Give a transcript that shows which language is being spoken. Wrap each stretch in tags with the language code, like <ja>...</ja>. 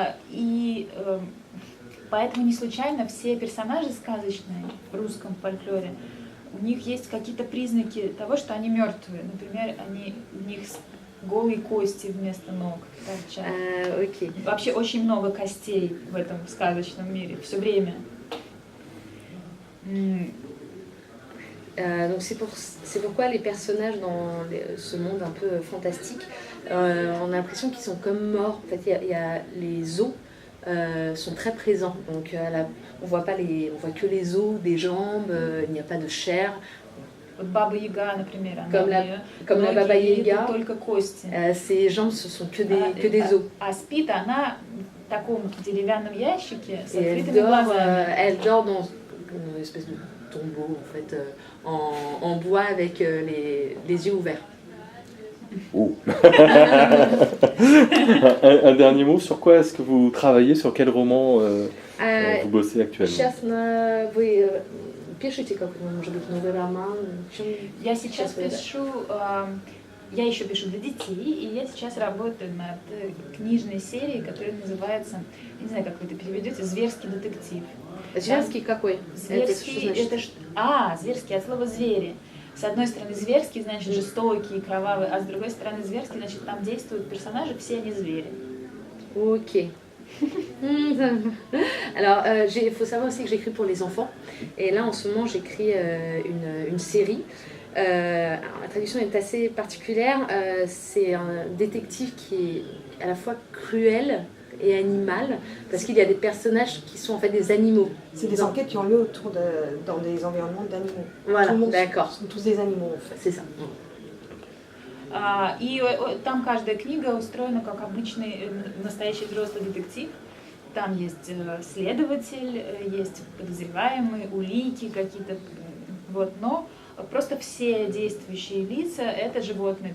<ru>И поэтому не случайно все персонажи сказочные в русском фольклоре, у них есть какие-то признаки того, что они мертвые. Например, у них голые кости вместо ног торчат.</ru> <en>Okay.</en> <ru>Вообще очень много костей в этом сказочном мире, все время.</ru> <fr>Donc c'est pourquoi les personnages dans ce monde un peu fantastique, on a l'impression qu'ils sont comme morts. En fait, les os sont très présents. Donc on voit que les os des jambes. Il n'y a pas de chair.</fr> <ru>Baba Yaga, например,</ru> <fr>comme la Baba Yaga,</fr> <ru>только кости.</ru> <fr>Ses jambes ce sont que des os.</fr> <ru>А спит она в таком деревянном ящике с</ru> <fr>Et</fr> <ru>открытыми глазами.</ru> <fr>Elle dort dans une espèce de tombeau en fait en bois avec les yeux ouverts. Oh. un dernier mot, sur quoi est-ce que vous travaillez, sur quel roman vous bossez actuellement?</fr> <ru>Сейчас вы пишете какой-то, может быть, новый роман? Я сейчас пишу, я еще пишу для детей, и я сейчас работаю над книжной серией, которая называется, не знаю, как вы это переведете, «Зверский детектив». Зверский какой? Зверский, зверский от слова «звери». С одной стороны, зверский значит жестокий, кровавый, а с другой стороны, зверский значит там действуют персонажи, все они звери.</ru> <en>Ok.</en> <fr>Alors, il faut savoir aussi que j'écris pour les enfants. Et là, en ce moment, j'écris une série. Alors, la traduction est assez particulière. C'est un détective qui est à la fois cruel et animal, parce qu'il y a des personnages qui sont en fait des animaux. C'est des enquêtes qui ont lieu dans des environnements d'animaux. Voilà, Tout le monde d'accord. sont tous des animaux en fait. C'est ça.</fr> <ru>И там каждая книга устроена как обычный настоящий взрослый детектив. Там есть следователь, есть подозреваемые, улики какие-то, вот, но просто все действующие лица это животные.</ru>